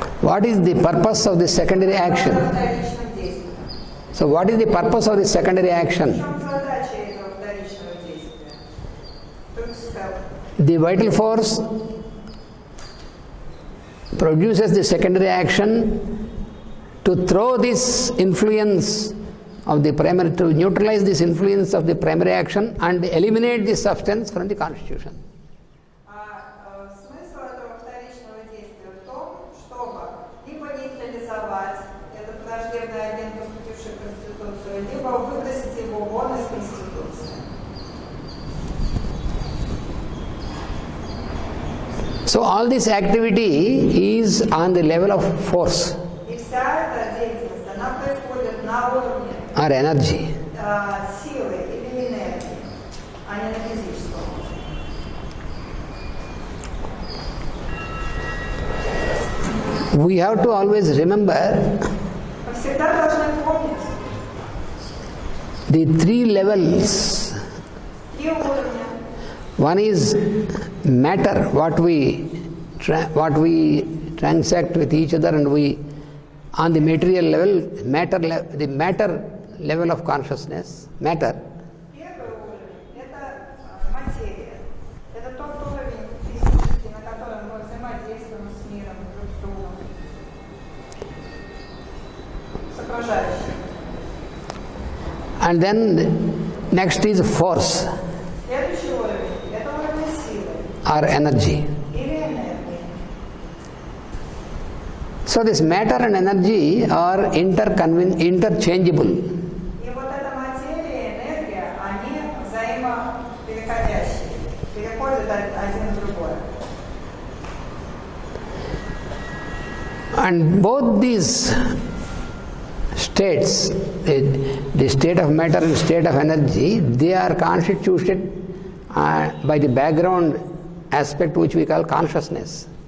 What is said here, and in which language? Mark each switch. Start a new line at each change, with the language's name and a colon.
English: What is the purpose of the secondary action?
Russian: Это вторичным действием.
English: So what is the purpose of the secondary
Russian: В
English: action?
Russian: чем задача этого вторичного действия? Тут сказал,
English: The vital force produces the secondary action to throw this influence of the primary, to neutralize this influence of the primary action and eliminate the substance from the constitution.
Russian: Смысл этого вторичного действия в том, чтобы либо нейтрализовать этот враждебный агент, поступивший в Конституцию, либо выбросить его вон из Конституции.
English: So all this activity is on the level of force
Russian: И вся эта деятельность, она происходит на уровне
English: or energy.
Russian: силы или энергии, а не на физическом уровне.
English: We have to always remember
Russian: Мы всегда должны помнить
English: the three levels.
Russian: три уровня.
English: One is matter, what we transact with each other, and we, on the material level, the matter level of consciousness, matter.
Russian: Первый уровень – это материя. Это тот уровень физический, на котором мы взаимодействуем с миром, друг с другом, с окружающим.
English: And then next is force
Russian: Следующий уровень – это уровень силы
English: or energy.
Russian: или энергии.
English: So this matter and energy are interchangeable.
Russian: И вот эта материя и энергия, они взаимопереходящие, переходят один в другой.
English: And both these states, the state of matter and state of energy, they are constituted by the background aspect which we call consciousness.